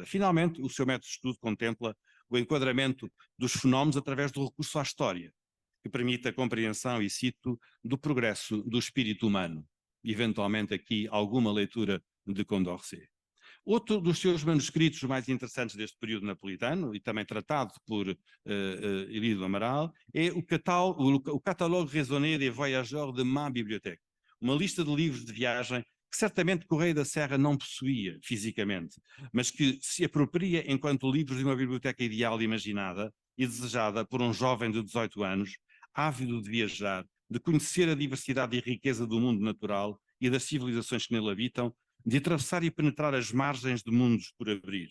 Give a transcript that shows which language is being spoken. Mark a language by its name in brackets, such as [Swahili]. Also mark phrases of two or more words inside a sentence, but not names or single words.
[Portuguese] Finalmente, o seu método de estudo contempla o enquadramento dos fenómenos através do recurso à história, que permite a compreensão, e cito, do progresso do espírito humano. Eventualmente aqui alguma leitura de Condorcet. Outro dos seus manuscritos mais interessantes deste período napolitano, e também tratado por Elie do Amaral, é o Catalogue raisonné des voyageurs de ma bibliothèque, uma lista de livros de viagem que certamente Correia da Serra não possuía fisicamente, mas que se apropria enquanto livros de uma biblioteca ideal imaginada e desejada por um jovem de 18 anos, ávido de viajar, de conhecer a diversidade e riqueza do mundo natural e das civilizações que nele habitam, de atravessar e penetrar as margens de mundos por abrir.